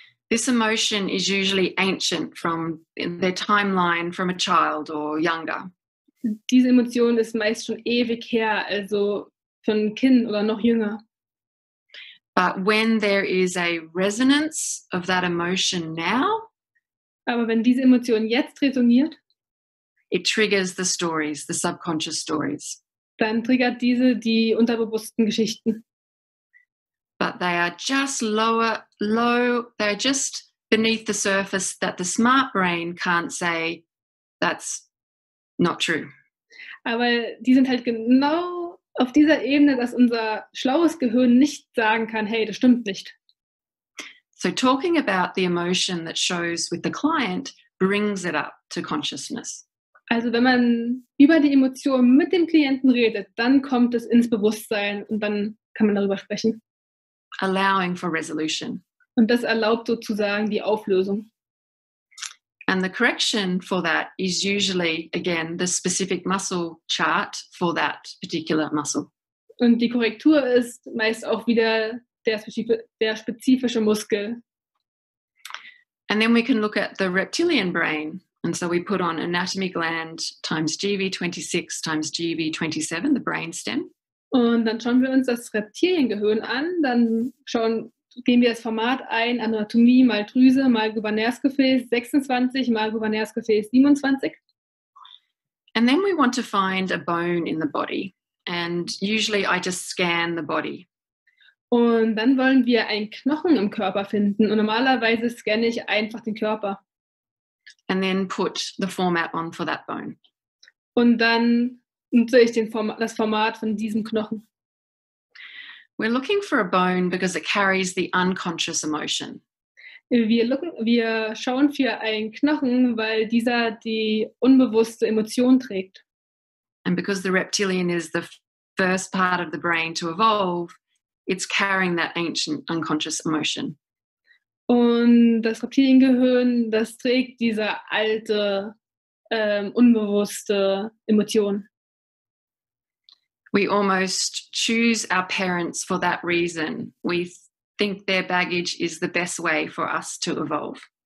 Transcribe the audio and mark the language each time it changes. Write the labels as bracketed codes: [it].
[en] This emotion is usually ancient from their timeline from a child or younger. [de] Diese Emotion ist meist schon ewig her, also von Kind oder noch jünger. [en] But when there is a resonance of that emotion now, [de] aber wenn diese Emotion jetzt resoniert, [en] it triggers the stories, the subconscious stories. [de] Dann triggert diese die unterbewussten Geschichten. [en] But they are just they're just beneath the surface that the smart brain can't say that's not true. [de] Aber die sind halt genau auf dieser Ebene, dass unser schlaues Gehirn nicht sagen kann, hey, das stimmt nicht. [en] So talking about the emotion that shows with the client brings it up to consciousness. [de] Also wenn man über die Emotion mit dem Klienten redet, dann kommt es ins Bewusstsein und dann kann man darüber sprechen. [en] Allowing for resolution. [de] Und das erlaubt sozusagen die Auflösung. [en] And the correction for that is usually, again, the specific muscle chart for that particular muscle. [de] Und die Korrektur ist meist auch wieder der spezifische Muskel. [en] And then we can look at the reptilian brain. And so we put on anatomy gland times GV26 times GV27, the brainstem. [de] Und dann schauen wir uns das Reptiliengehirn an, dann geben wir das Format ein, Anatomie mal Drüse mal Gouverneursgefäß 26 mal Gouverneursgefäß 27. [en] And then we want to find a bone in the body. And usually I just scan the body. [de] Und dann wollen wir einen Knochen im Körper finden. Und normalerweise scanne ich einfach den Körper. [en] And then put the format on for that bone. [de] Und dann nutze ich das Format von diesem Knochen. [en] We're looking for a bone because it carries the unconscious emotion. [de] Wir schauen für einen Knochen, weil dieser die unbewusste Emotion trägt. [en] And because the reptilian is the first part of the brain to evolve, it's carrying that ancient unconscious emotion. [de] Und das Reptiliengehirn, das trägt diese alte, unbewusste Emotion. [en] We almost choose our parents for that reason. We think their baggage is the best way for us to evolve.